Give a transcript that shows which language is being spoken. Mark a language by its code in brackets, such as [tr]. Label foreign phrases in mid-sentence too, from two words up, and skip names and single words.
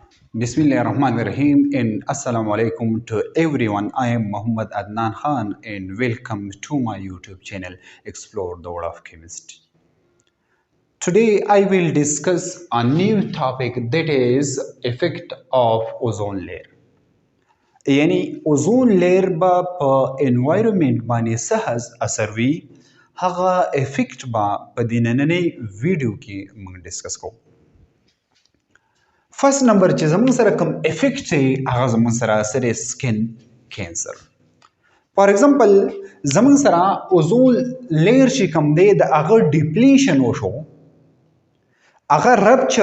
[ar] Bismillah ar-Rahman ar-Rahim [en] and [ar] Assalamu alaikum [en] to everyone. I am Muhammad Adnan Khan and welcome to my YouTube channel Explore the World of Chemistry. Today I will discuss a new topic that is effect of ozone layer. [ps] یعنی [en] ozone layer [ps] به په انوایرمنٹ باندې سهز اثر وي هغه افیکټ به په دې نننۍ ویډیو کې موږ ډسکس کوو. [en] first number [ps] چې زموږ سره کوم افیکټ دی هغه زموږ سره سره [en] skin cancer. for example [ps] زموږ سره [en] ozone layer [ps] چې کوم دی د هغه ډیپلیشن وشو، هغه رپچر